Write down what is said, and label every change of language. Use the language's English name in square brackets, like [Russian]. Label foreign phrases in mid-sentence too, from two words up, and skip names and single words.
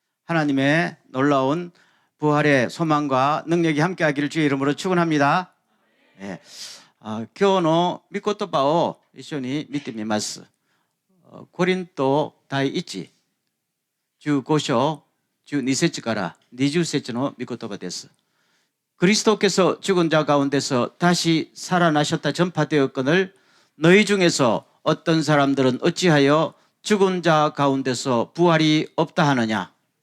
[Korean] 하나님의 놀라운 부활의 소망과 능력이 함께하기를 주의 이름으로 축원합니다. 예. [Japanese] 今日の御言葉を一緒に見てみます。コリント第1、15章12節から20節の御言葉です。 [Korean] 그리스도께서 죽은 자 가운데서 다시 살아나셨다 전파되었거늘 너희 중에서 어떤 사람들은 어찌하여 죽은 자 가운데서 부활이 없다 하느냐.